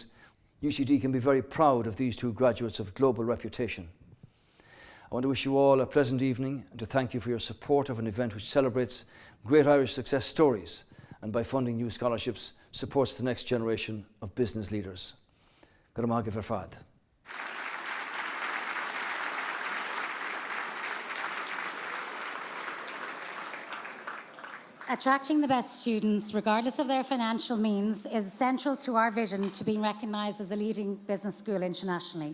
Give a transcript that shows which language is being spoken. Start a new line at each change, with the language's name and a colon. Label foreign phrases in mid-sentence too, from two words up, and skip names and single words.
English: UCD can be very proud of these two graduates of global reputation. I want to wish you all a pleasant evening and to thank you for your support of an event which celebrates great Irish success stories and by funding new scholarships supports the next generation of business leaders.
Irish: Go raibh maith agat ar fad.
English: Attracting the best students, regardless of their financial means, is central to our vision to being recognised as a leading business school internationally.